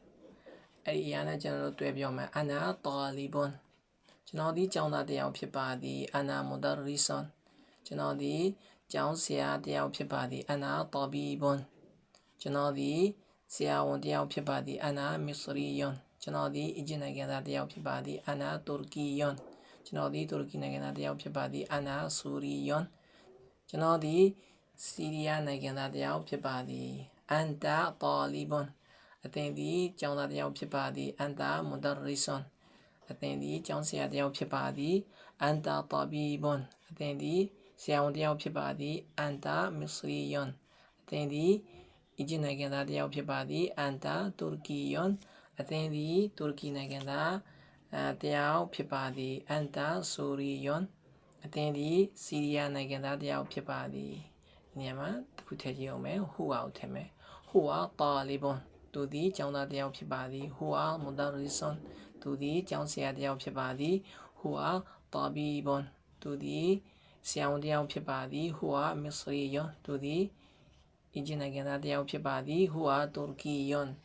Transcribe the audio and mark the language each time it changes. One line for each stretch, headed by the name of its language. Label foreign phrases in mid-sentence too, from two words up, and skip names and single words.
Burmese: အဲ့ဒီအရာနဲ့ကျွန်တော်တို့တွဲပြောမယ်
Arabic: أنا طالب
Burmese: ကျွန်တော်ဒီကျောင်းသားတစ်ယောက်ဖြစ်ပါသည်
Arabic: أنا مدرس
Burmese: ကျွန်တော်ဒီကျောင်းဆရာတစ်ယောက်ဖြစ်ပါသည်
Arabic: أنا طبيب
Burmese: ကျွန်တော်ဒီဆရာဝန်တစ်ယောက်ဖြစ်ပါသည်
Arabic: أنا مصري
Burmese: ကျွန်တော်ဒီအီဂျစ်နိုင်ငံသားတစ်ယောက်ဖြစ်ပါသည်
Arabic: أنا تركي
Burmese: ကျွန်တော်ဒီတူရကီနိုင်ငံသားတစ်ယောက်ဖြစ်ပါသည်
Arabic: أنا سوري
Burmese: ကျွန်တော်ဒီဆီးရီးယားနိုင်ငံသားတစ်ယောက်ဖြစ်ပါသည်
Arabic: أنت طالب
Burmese: အသင်ဒီကျောင်းသားတစ်ယောက်ဖြစ်ပါသည်
Arabic: أنت مدرس
Burmese: အသင်ဒီကျောင်းဆရာတစ်ယောက်ဖြစ်ပါသည်
Arabic: أنت طبيب
Burmese: အသင်ဒီဆရာဝန်တစ်ယောက်ဖြစ်ပါသည်
Arabic: أنت مصري
Burmese: အသင်ဒီအီဂျစ်နိုင်ငံသားတစ်ယောက်ဖြစ်ပါသည်
Arabic: أنت تركي
Burmese: အသင်ဒီတူရကီနိုင်ငံသားတစ်ယောက်ဖြစ်ပါသည်
Arabic: أنت سوري
Burmese: အသင်ဒီဆီးရီးယားနိုင်ငံသားတစ်ယောက်ဖြစ်ပါသည်ဒီနေရာမှာတစ်ခုထည့်ကြည့်အောင်မယ် huwa ကိုထည့်မယ်
Arabic: هو طالب
Burmese: သူဒီကျောင်းသားတစ်ယောက်ဖြစ်ပါသည်
Arabic: هو مدرس
Burmese: သူဒီကျောင်းဆရာတစ်ယောက်ဖြစ်ပါသည်
Arabic: هو طبيب
Burmese: သူဒီဆရာဝန်တစ်ယောက်ဖြစ်ပါသည်
Arabic: هو مصري
Burmese: သူဒီအီဂျစ်နိုင်ငံသားတစ်ယောက်ဖြစ်ပါသည်
Arabic: هو تركي